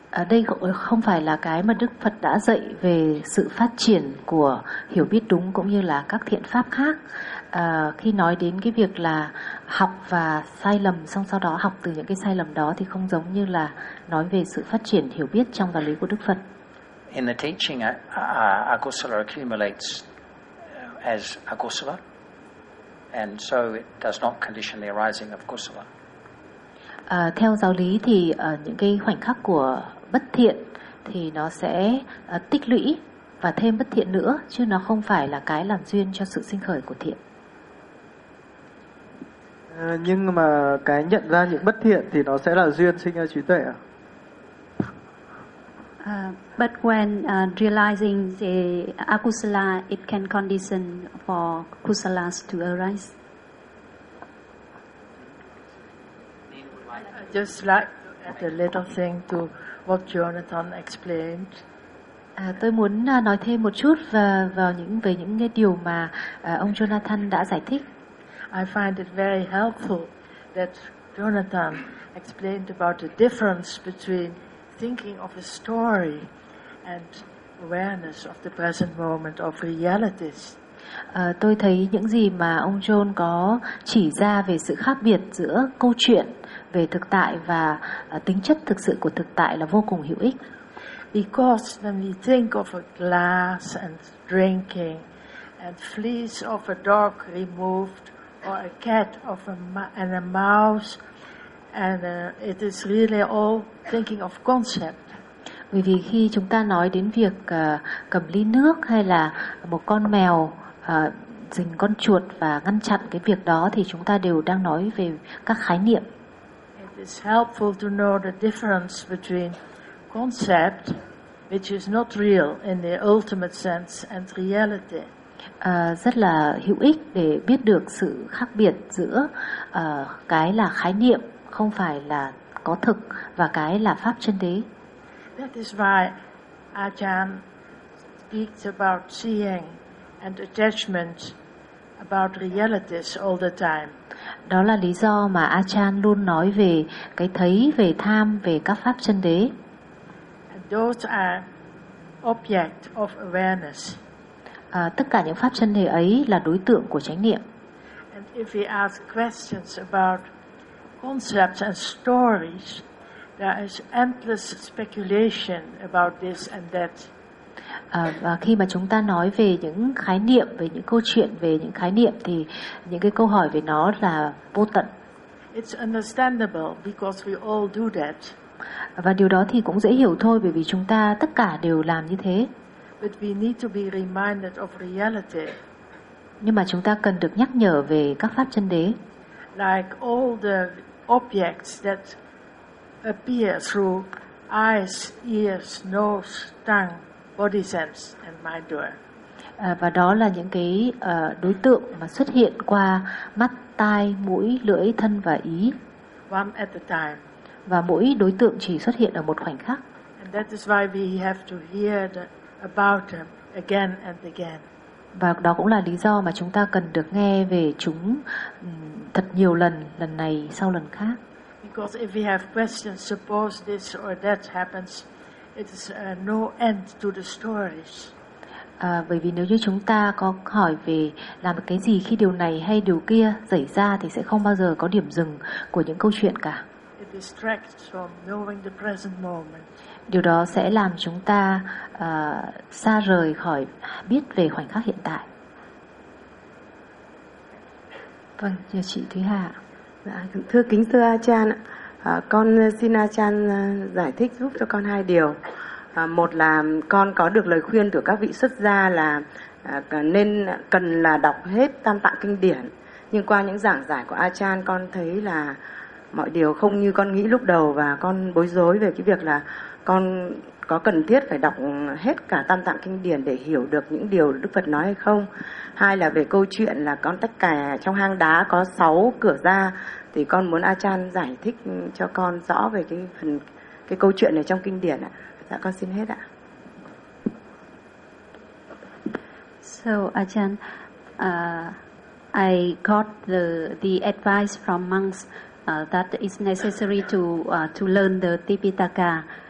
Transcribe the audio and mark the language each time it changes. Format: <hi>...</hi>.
<vi>Đây không phải là cái mà Đức Phật đã dạy về sự phát triển của hiểu biết đúng cũng như là các thiện pháp khác. Khi nói đến cái việc là học và sai lầm xong sau đó học từ những cái sai lầm đó thì không giống như là nói về sự phát triển hiểu biết trong đạo lý của Đức Phật.</vi> <en>In the teaching, akusala accumulates as akusala, and so it does not condition the arising of kusala.</en> <vi>Theo giáo lý thì những cái khoảnh khắc của bất thiện thì nó sẽ tích lũy và thêm bất thiện nữa, chứ nó không phải là cái làm duyên cho sự sinh khởi của thiện. Nhưng mà cái nhận ra những bất thiện thì nó sẽ là duyên sinh ra trí tuệ à?</vi> <en>But when realizing the akusala, it can condition for kusalas to arise. Just like the little thing to what Jonathan explained.</en> <vi>Tôi muốn nói thêm một chút về những cái điều mà ông Jonathan đã giải thích.</vi> <en>I find it very helpful that Jonathan explained about the difference between thinking of a story and awareness of the present moment of realities.</en> <vi>Tôi thấy những gì mà ông John có chỉ ra về sự khác biệt giữa câu chuyện về thực tại và tính chất thực sự của thực tại là vô cùng hữu ích.</vi> <en>Because when we think of a glass and drinking and fleas of a dog removed or a cat of a and a mouse and it is really all thinking of concept.</en> <vi>Bởi vì khi chúng ta nói đến việc cầm ly nước hay là một con mèo dình con chuột và ngăn chặn cái việc đó thì chúng ta đều đang nói về các khái niệm.</vi> <en>It is helpful to know the difference between concept, which is not real in the ultimate sense, and reality.</en> <vi>Rất là hữu ích để biết được sự khác biệt giữa cái là khái niệm không phải là có thực và cái là pháp chân lý.</vi> <en>That is why Ajahn speaks about seeing and attachment about realities all the time.</en> <vi>Đó là lý do mà Ajahn luôn nói về cái thấy, về tham, về các pháp chân đế.</vi> <en>Those are object of awareness.</en> <vi>Tất cả những pháp chân đế ấy là đối tượng của chánh niệm.</vi> <en>And if we ask questions about concepts and stories, there is endless speculation about this and that.</en> <vi>Và khi mà chúng ta nói về những khái niệm, về những câu chuyện, về những khái niệm thì những cái câu hỏi về nó là vô tận.</vi> <en>It's understandable because we all do that.</en> <vi>Và điều đó thì cũng dễ hiểu thôi bởi vì chúng ta tất cả đều làm như thế.</vi> <en>But we need to be reminded of reality.</en> <vi>Nhưng mà chúng ta cần được nhắc nhở về các pháp chân đế.</vi> <en>Like all the objects that appear through eyes, ears, nose, tongue, body sense and mind door.</en> <vi>Và đó là những cái đối tượng mà xuất hiện qua mắt, tai, mũi, lưỡi, thân và ý.</vi> <en>One at a time.</en> <vi>Và mỗi đối tượng chỉ xuất hiện ở một khoảnh khắc.</vi> <en>And that is why we have to hear about them again and again.</en> <vi>Và đó cũng là lý do mà chúng ta cần được nghe về chúng thật nhiều lần, lần này sau lần khác.</vi> <en>Because if we have questions, suppose this or that happens, it is no end to the stories.</en> <vi>Bởi vì nếu như chúng ta có hỏi về làm cái gì khi điều này hay điều kia xảy ra thì sẽ không bao giờ có điểm dừng của những câu chuyện cả.</vi> <en>It distracts from knowing the present moment.</en> <vi>Điều đó sẽ làm chúng ta xa rời khỏi biết về khoảnh khắc hiện tại. Vâng, chào chị Thúy Hà. Dạ, thưa kính thưa Ajahn, con xin Ajahn giải thích giúp cho con hai điều. Một là con có được lời khuyên từ các vị xuất gia là nên cần là đọc hết Tam Tạng kinh điển. Nhưng qua những giảng giải của Ajahn, con thấy là mọi điều không như con nghĩ lúc đầu và con bối rối về cái việc là con có cần thiết phải đọc hết cả Tam Tạng kinh điển để hiểu được những điều Đức Phật nói hay không. Hai là về câu chuyện là con tách kè trong hang đá có 6 cửa ra, thì con muốn Ajahn giải thích cho con rõ về cái phần cái câu chuyện này trong kinh điển ạ. Dạ con xin hết ạ.</vi> <en>So Ajahn, I got the advice from monks that it's necessary to learn the Tipitaka.</en>